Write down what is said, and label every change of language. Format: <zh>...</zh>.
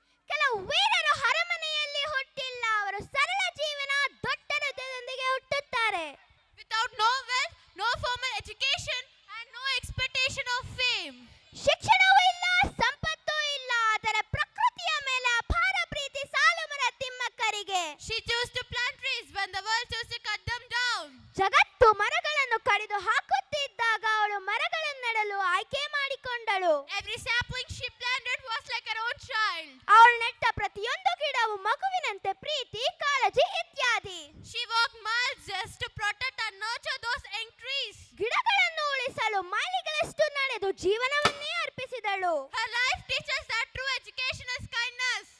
<kn>ಕೆಲವು ವೀರರು ಅರಮನೆಯಲ್ಲಿ ಹುಟ್ಟಿಲ್ಲ, ಅವರು ಸರಳ ಜೀವನ ದೊಡ್ಡತನದೊಂದಿಗೆ ಹುಟ್ಟುತ್ತಾರೆ.</kn> <en>Without no wealth, no formal education and no expectation of fame.</en> <kn>ಶಿಕ್ಷಣವೂ ಇಲ್ಲ, ಸಂಪತ್ತೂ ಇಲ್ಲ, ಆದರೆ ಪ್ರಕೃತಿಯ ಮೇಲೆ ಅಪಾರ ಪ್ರೀತಿ ಸಾಲುಮರ ತಿಮ್ಮಕ್ಕರಿಗೆ.</kn> <en>She chose to plant trees when the world chose to cut them down.</en> <kn>ಜಗತ್ತು ಮರಗಳನ್ನು ಕಡಿದು ಹಾಕುತ್ತಿದ್ದಾಗ ಅವಳು ಮರಗಳನ್ನು ನೆಡಲು ಆಯ್ಕೆ ಮಾಡಿಕೊಂಡಳು.</kn> <en>Every sapling she planted was like her own child.</en> <kn>ಅವಳು ನೆಟ್ಟ ಪ್ರತಿಯೊಂದು ಗಿಡವು ಮಗುವಿನಂತೆ ಪ್ರೀತಿ, ಕಾಳಜಿ ಇತ್ಯಾದಿ.</kn> <en>She walked miles just to protect and nurture those young trees.</en> <kn>ಗಿಡಗಳನ್ನು ಉಳಿಸಲು ಮೈಲಿಗಳಷ್ಟು ನಡೆದು ಜೀವನವನ್ನೇ ಅರ್ಪಿಸಿದಳು.</kn> <en>Her life teaches that true education is kindness.</en>